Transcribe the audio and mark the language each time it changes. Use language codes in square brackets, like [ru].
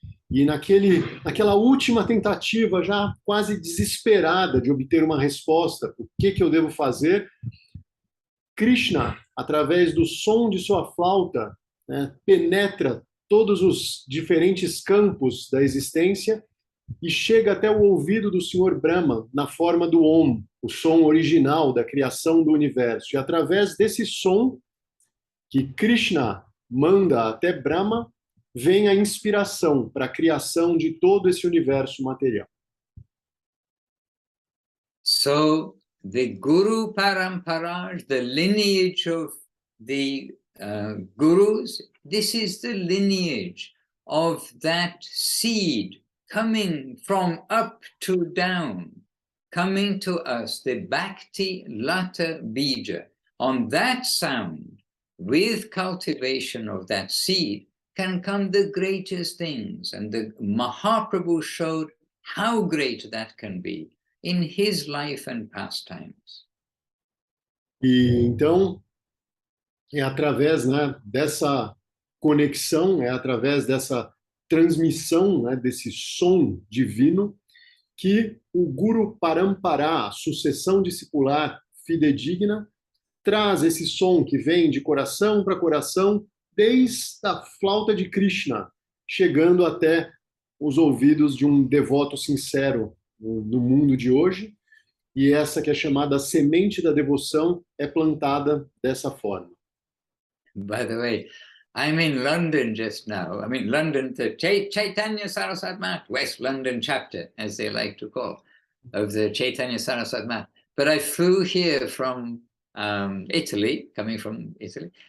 [pt] E naquela última tentativa, já quase desesperada de obter uma resposta, o que eu devo fazer, Krishna, através do som de sua flauta, né, penetra todos os diferentes campos da existência e chega até o ouvido do Senhor Brahma, na forma do Om, o som original da criação do universo. E através desse som que Krishna manda até Brahma, vem a inspiração para a criação de todo esse universo material. [en] So, the Guru Paramparas, the lineage of the Gurus, this is the lineage of that seed coming from up to down, coming to us, the Bhakti Lata Bija. On that sound, with cultivation of that seed, can come the greatest things. And the Mahaprabhu showed how great that can be in his life and pastimes. [pt] E então, é através, né, dessa conexão, é através dessa transmissão, né, desse som divino, que o Guru Parampara, a sucessão discipular fidedigna, traz esse som que vem de coração para coração, desde a flauta de Krishna, chegando até os ouvidos de um devoto sincero no mundo de hoje. E essa que é chamada semente da devoção é plantada dessa forma. [en] By the way, I'm in London just now. I mean, London, the Chaitanya Saraswat Math, West London chapter, as they like to call, of the Chaitanya Saraswat Math. But I flew here from Italy, coming from Italy.